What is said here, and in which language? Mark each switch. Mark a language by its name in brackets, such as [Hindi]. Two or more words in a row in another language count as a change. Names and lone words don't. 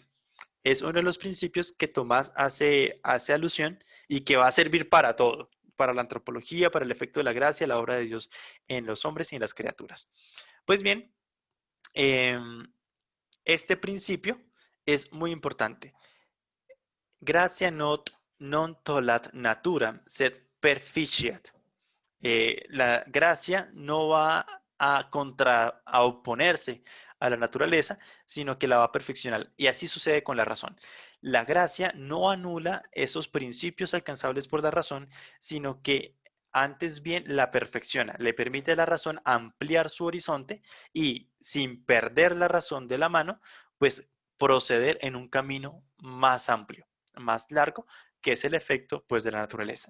[Spanish] Es uno de los principios que Tomás hace alusión y que va a servir para todo, para la antropología, para el efecto de la gracia, la obra de Dios en los hombres y en las criaturas. Pues bien, este principio es muy importante. [Latin] Gracia non tollat naturam, sed perficiat. [Spanish] La gracia no va a oponerse a la naturaleza, sino que la va a perfeccionar. Y así sucede con la razón. La gracia no anula esos principios alcanzables por la razón, sino que antes bien la perfecciona, le permite a la razón ampliar su horizonte y sin perder la razón de la mano, pues proceder en un camino más amplio, más largo, que es el efecto pues de la naturaleza.